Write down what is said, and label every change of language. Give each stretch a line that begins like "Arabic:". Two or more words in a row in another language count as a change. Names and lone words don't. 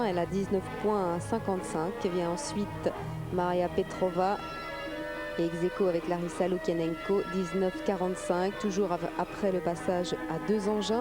French: Elle a 19 points à 55. Et vient ensuite Maria Petrova et ex-aequo avec Larissa Lukianenko, 19,45, toujours après le passage à 2 engins.